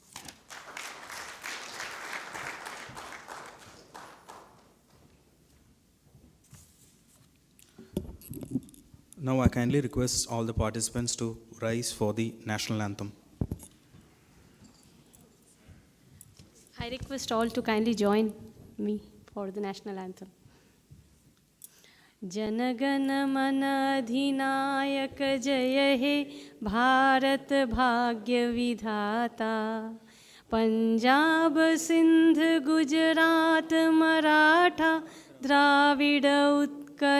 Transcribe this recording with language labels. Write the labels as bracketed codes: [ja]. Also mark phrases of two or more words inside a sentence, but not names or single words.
[en] Now I kindly request all the participants to rise for the national anthem. I request all to kindly join me for the national anthem. [bn] জনগণ মন অধিনায়ক জয় হে ভারত ভাগ্য বিধাতা पंजाब सिंध गुजरात मराठा द्राविड उत्कल